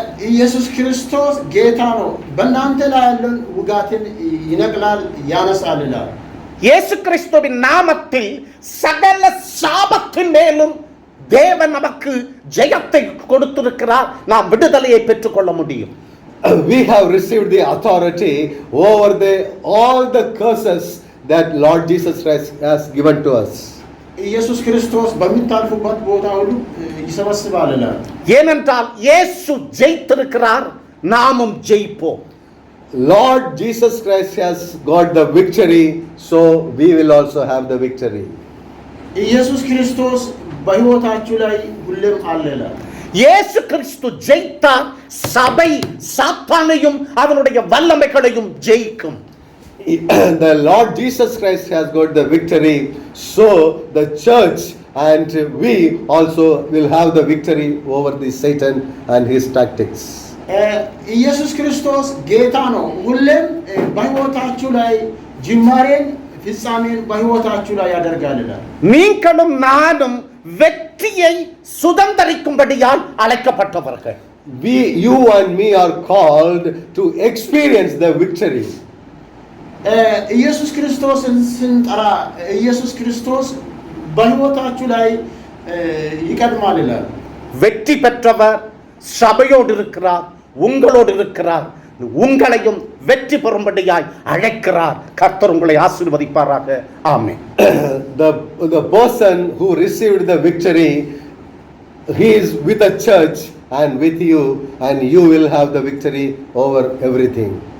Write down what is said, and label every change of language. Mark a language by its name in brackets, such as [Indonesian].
[Amharic] ኢየሱስ ክርስቶስ ጌታ ነው፣ በእናንተ ላይ ያለን ውጋትን ይነቅላል ያነሳል ይላል። [Tamil] இயேசு கிறிஸ்துவின் நாமத்தில் சகல சாபத்தின் மேலும் தேவன் நமக்கு ஜெயத்தை கொடுத்திருக்கிறார், நாம் விடுதலையை பெற்றுக்கொள்ள முடியும். [English] We have received the authority over all the curses that Lord Jesus Christ has given to us. [Amharic] ኢየሱስ ክርስቶስ በሚታልፉበት ቦታ ሁሉ ይሰበስባል ይላል። [Tamil] ஏனென்றால் இயேசு ஜெயித்திருக்கிறார், நாமும் ஜெயிப்போம். [English] Lord Jesus Christ has got the victory, so we will also have the victory. [Amharic] ኢየሱስ ክርስቶስ በሕይወታችሁ ላይ ሁሌም አለ ይላል። [Tamil] இயேசு கிறிஸ்து ஜெயித்தார், சபை சாத்தானையும் அவனுடைய வல்லமைகளையும் ஜெயிக்கும். [English] The Lord Jesus Christ has got the victory, so the church and we also will have the victory over the Satan and his tactics. [Amharic] ኢየሱስ ክርስቶስ ጌታ ነው። ሁሌም በሕይወታችሁ ላይ ጅማሬን ፍጻሜን በሕይወታችሁ ላይ ያደርጋል ይላል። [Tamil] நீங்களும் நானும் வெற்றியை சுதந்தரிக்கும்படியால் அழைக்கப்பட்டவர்கள். [English] You and me are called to experience the victory. [Amharic] ኢየሱስ ክርስቶስን ስንጠራ ኢየሱስ ክርስቶስ በሕይወታችሁ ላይ ይቀድማል ይላል። [Tamil] வெற்றி பெற்றவர் சபையோடு இருக்கிறார், உங்களோடு இருக்கிறார், உங்களையும் வெற்றி பெறும்படியாய் அழைக்கிறார். கர்த்தர் உங்களை ஆசீர்வதிப்பாராக. ஆமென். [English] The person who received the victory, he is with the church and with you, and you will have the victory over everything.